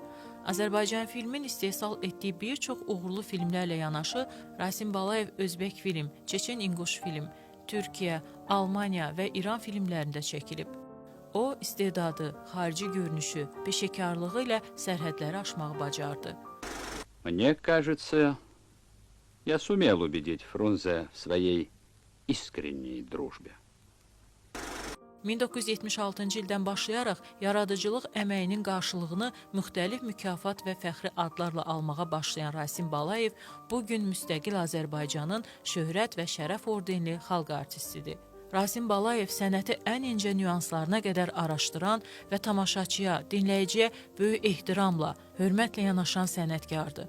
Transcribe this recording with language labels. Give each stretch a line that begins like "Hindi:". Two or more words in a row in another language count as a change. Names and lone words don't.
Azerbaijani: Azərbaycan filmin istehsal etdiyi bir çox uğurlu filmlərlə yanaşı, Rasim Balayev Özbək film, Çeçen-İnquş film, Türkiyə, Almaniya və İran filmlərində çəkilib. O, istedadı, xarici görünüşü, peşəkarlığı ilə sərhədləri aşmağı bacardı.
Russian: Мне кажется, я сумел убедить Фрунзе в своей искренней дружбе.
Azerbaijani: 1976-cı ildən başlayaraq yaradıcılıq əməyinin qarşılığını müxtəlif mükafat və fəxri adlarla almağa başlayan Rasim Balayev bugün müstəqil Azərbaycanın şöhrət və şərəf ordenli xalq artistidir. Rasim Balayev sənəti ən incə nüanslarına qədər araşdıran və tamaşaçıya, dinləyiciyə böyük ehtiramla, hörmətlə yanaşan sənətkardır.